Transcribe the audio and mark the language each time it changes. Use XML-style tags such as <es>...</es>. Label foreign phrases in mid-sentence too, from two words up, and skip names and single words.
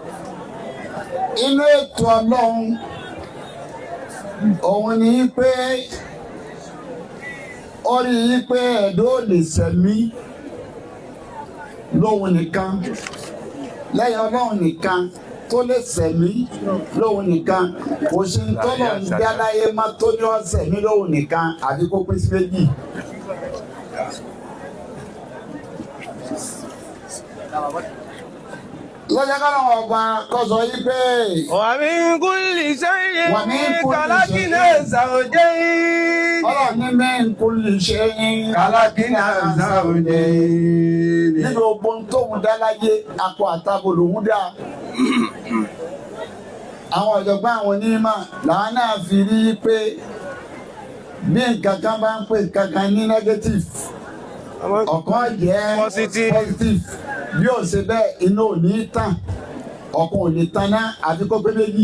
<yo>Inú ètò Ọlọ́run òun ni pé ó rí i pé ẹ̀dọ́ lè sẹ̀mí lóhun nìkan lẹ́yìn Ọlọ́run nìkan tó lè sẹ̀mí lóhun nìkan kò sí tọ́lọ̀ ń dá láyé má tó ní ọ̀sẹ̀ ní lóhun nìkan àbí kó pín sí méjì. lọ́jọ́ kọ́nà ọba kọ́sọ̀ yí pé</yo> <ar>ومن كل شيء ومن كل خلقنا زوجين.</ar> <yo>ọlọ́run ní</yo> <ar>من كل شيء خلقنا زوجين.</ar> <yo>nínú ogun tóun dá láyé akọ àtabo lòun dá. Àwọn ọ̀jọ̀gbọ́n àwọn onímọ̀ làwọn náà fi rí i pé bí nǹkan kan bá ń pè nǹkan kan ní negative ọ̀kan jẹ́ positive bí ó ṣe bẹ́ẹ̀ iná ò ní tàn ọ̀kan ò ní tàn náà àfi kó pé méjì.</yo>